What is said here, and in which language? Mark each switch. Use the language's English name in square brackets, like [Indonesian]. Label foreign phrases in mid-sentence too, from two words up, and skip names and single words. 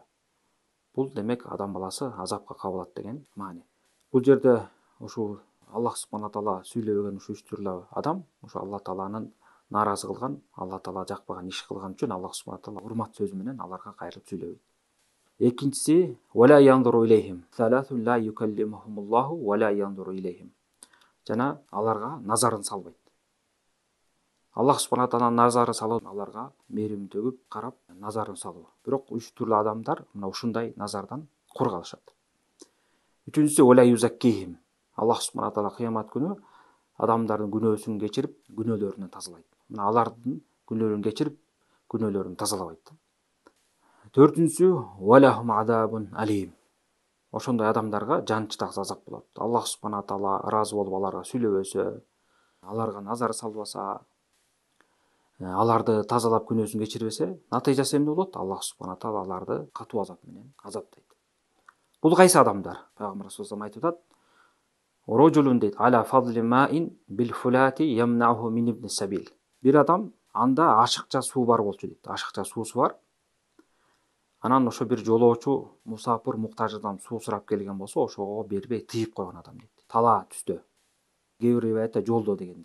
[Kyrgyz] Бул демек адам баласы азапка кабылат деген маани. Бул жерде ошо [Arabic] Аллах субхана тағала [Kyrgyz] сүйлөбөгөн ушу үч түрлүү адам, ошо Алла тағаланын наразы кылган, Алла тағала жакпаган иш кылган үчүн [Arabic] الله سبحانه وتعالى [Kyrgyz] урмат сөзү менен аларга кайрылып сүйлөбөйт. [Arabic] Экинчиси ولا ينظر إليهم. ثلاثة لا يكلمهم الله ولا ينظر إليهم. [Kyrgyz] Жана аларга назарын салбайт. [Arabic] الله سبحانه وتعالى [Kyrgyz] назарын салып, аларга мээрим төгүп, карап, назарын салуу. Бирок үч түрлүү адамдар мына ушундай назардан кур калышат. Үчүнчүсү [Arabic] ولا يزكيهم. الله سبحانه وتعالى [Kyrgyz] кыямат күнү адамдардын күнөөсүн кечирип, күнөөлөрүнөн тазалайт. Мына алардын күнөөлөрүн кечирип, күнөөлөрүн тазалабайт. [Arabic] Төртүнчүсү ولهم عذاب أليم. [Kyrgyz] Ошондой адамдарга жанчтагы азап болот. [Arabic] الله سبحانه وتعالى [Kyrgyz] ыраазы болуп аларга сүйлөбөсө, аларга назар салбаса, аларды тазалап күнөөсүн кечирбесе, натыйжасы эмне болот? [Arabic] الله سبحانه وتعالى [Kyrgyz] аларды катуу азап менен азаптайт. Бул кайсы адамдар? Пайгамбар саллаллаху айтып атат: Рожулун дейт [Arabic] على فضل ماء بالفلاة يمنعه من ابن السبيل. [Kyrgyz] Бир адам анда ашыкча суу бар болчу дейт. Ашыкча суусу бар. Анан ошо бир жолоочу мусафир муктаж адам суу сурап келген болсо, ошого бербей тыйып койгон адам дейт. Талаа түстө. Кээ бир риwayatта жолдо дегенде.